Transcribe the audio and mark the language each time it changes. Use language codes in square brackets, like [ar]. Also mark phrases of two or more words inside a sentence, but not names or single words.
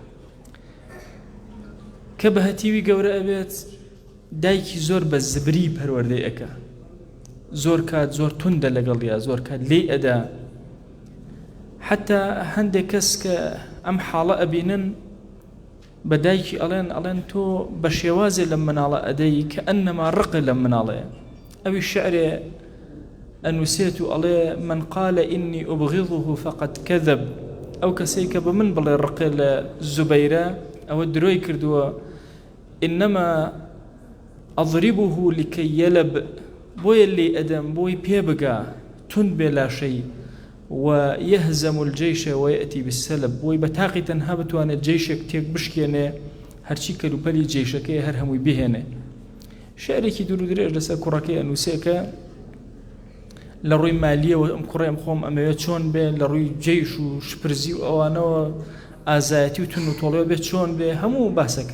[ckb] کە بە هەتیوی گەورە ئەبێت، دایکی زۆر بە زبری پەروەردەی ئەکا، زۆر کات زۆر توندە لەگەڵیا، زۆر کات لێی ئەدا. حتا هەندێک کەس کە ئەم حاڵە ئەبینن بە دایکی ئەڵێن تۆ بە شێوازێ لەم مناڵە ئەدەی کە ئەنەما ڕقە لەم مناڵەیە. ئەوی شعرێ ئەنووسێت و ئەڵێ من [ar] قال إني أبغضه فقد كذب. [ckb] ئەو کەسەی کە بە من بڵێ ڕقێ لە زوبەیرە ئەوە درۆی کردووە. [ar] إنما أضربه لكي يلب، [ckb] بۆیە لێ ئەدەم بۆی پێ بگا تون بێ لاشەی، [ar] ويهزم الجيش ويأتي بالسلب، [ckb] بۆی بە تاقی تەنها بتوانێت جێشێک تێک بشکێنێ، هەرچی کەلوپەلی جێشەکەی هەر هەمووی بهێنێ. شعرێکی دوور و درێژ لەسەر کوڕەکەی ئەنووسێکە لە ڕووی مالیەوە ئەم کوڕێم خۆم ئەمەوێت چۆن بێ، لە ڕووی جێش و شپرزی و ئەوانەوە ئازایەتی و تون و تۆڵەوە بێت چۆن بێ، هەموو باسەکە.